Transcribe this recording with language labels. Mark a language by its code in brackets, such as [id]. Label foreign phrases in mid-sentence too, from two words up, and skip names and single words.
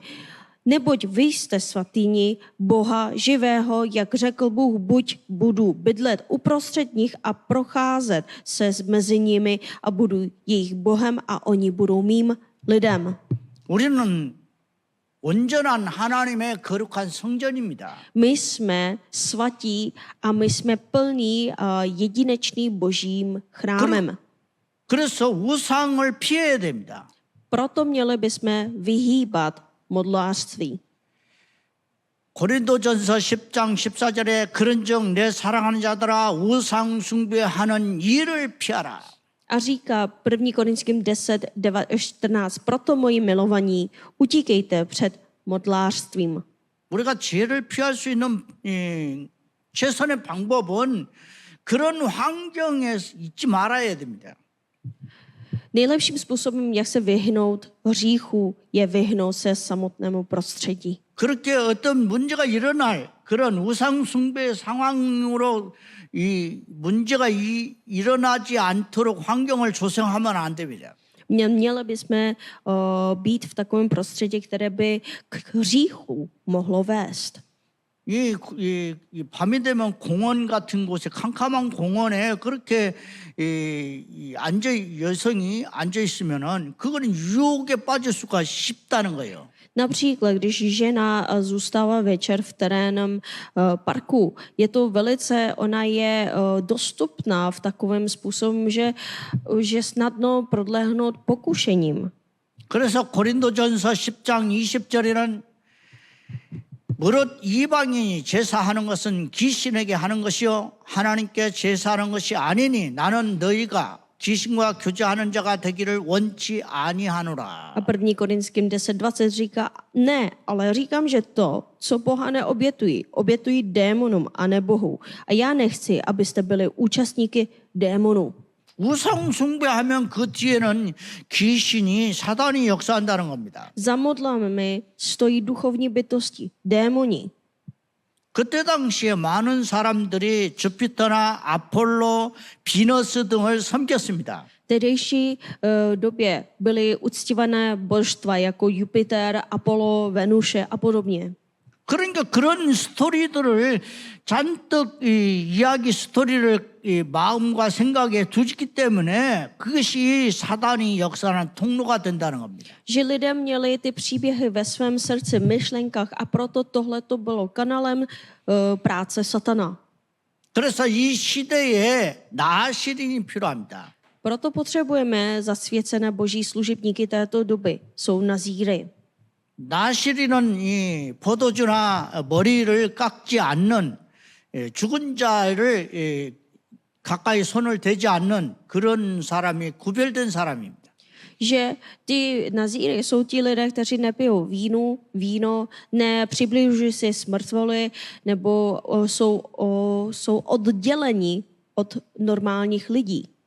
[cs] Neboť vy jste svatyni Boha živého, jak řekl Bůh, budu bydlet uprostřed nich a procházet se mezi nimi a budu jejich Bohem a oni budou mým lidem. [ko] 우리는 온전한 하나님의 거룩한 성전입니다. [cs] My jsme svatí a my jsme plní jedinečný božím chrámem. [ko] 그래서 우상을 피해야 됩니다. [cs] Proto měli bychom vyhýbat modlářství. [ko] 고린도전서 10장 14절에 그런즉 내 사랑하는 자들아 우상 숭배하는 일을 피하라. [cs] A říká 1. Korinským 10:14, proto moji milovaní, utíkejte před modlářstvím. [ko] 우리가 죄를 피할 수 있는 최선의 방법은 그런 환경에 있지 말아야 됩니다. [cs] Nejlepším způsobem, jak se vyhnout hříchu, je vyhnout se samotnému prostředí. [ko] 그렇게 어떤 문제가 일어날 그런 우상 숭배 상황으로 이 문제가 일어나지 않도록 환경을 조성하면 안 됩니다. [cs] Měli bychom být v takovém prostředí, které by k hříchu mohlo vést. [ko] 이 밤이 되면 공원 같은 곳에 캄캄한 공원에 그렇게 여성이 앉아 있으면은 그거는 유혹에 빠질 수가 쉽다는 거예요. [cs] Například, když žena zůstává večer v terénním parku, je to velice, ona je dostupná v takovém způsobem, že snadno prodlehnout pokušením. [ko] 그래서 고린도전서 10장 20절에는 무릇 이방인이 제사하는 것은 귀신에게 하는 것이요 하나님께 제사하는 것이 아니니 나는 너희가 귀신과 교제하는 자가 되기를 원치 아니하노라. [cs] A 1. Korinským 10:20 říká, ne, ale říkám, že to, co pohané obětují démonům a ne Bohu. A já nechci, abyste byli účastníky démonů. [ko] 우상 숭배하면 그 뒤에는 귀신이 사단이 역사한다는 겁니다. [cs] Za modlami stojí duchovní bytosti, démoni. [ko] 그때 당시에 많은 사람들이 주피터나 아폴로, 비너스 등을 섬겼습니다. [cs] V tehdejší době byly uctívané božstva jako Jupiter, Apollo, Venuše a podobně. [ko] 그러니까 그런 스토리들을 잔뜩 이야기 스토리를 마음과 생각에 두기 때문에 그것이 사단이 역사하는 통로가 된다는 겁니다. [cs] Že lidé měli ty příběhy ve svém srdci, myšlenkách a proto tohle to bylo kanálem práce satana. [ko] 그래서 이 시대에 나시린이 필요합니다. [cs] Proto potřebujeme zasvěcené boží služebníky této doby. Jsou nazíry. [ko] 나시린은 이 포도주나 머리를 깎지 않는 죽은 자를 가까이 손을 대지 않는 그런 사람이 구별된 사람입니다. [cs] Že ty nazíry jsou ti lidé, kteří nepijou víno, nepřibližují si smrtvoly, nebo jsou odděleni od normálních lidí.